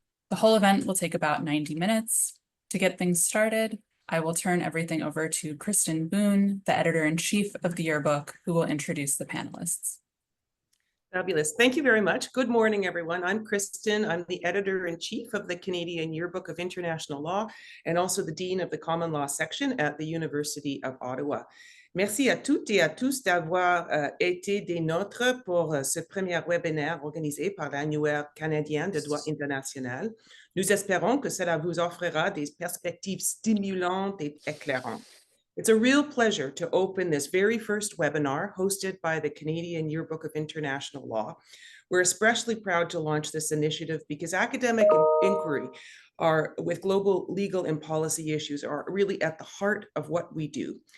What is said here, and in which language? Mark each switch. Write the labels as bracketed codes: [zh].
[en] The whole event will take about 90 minutes. To get things started, I will turn everything over to Kristen Boone, the editor-in-chief of the Yearbook, who will introduce the panelists. Fabulous. Thank you very much. Good morning, everyone. I'm Kristen. I'm the editor-in-chief of the Canadian Yearbook of International Law and also the dean of the Common Law section at the University of Ottawa. [fr] Merci à toutes et à tous d'avoir été des nôtres pour ce premier webinaire organisé par l'Annuaire canadien de droit international. Nous espérons que cela vous offrira des perspectives stimulantes et éclairantes. [en] It's a real pleasure to open this very first webinar hosted by the Canadian Yearbook of International Law. We're especially proud to launch this initiative because academic inquiry with global legal and policy issues are really at the heart of what we do.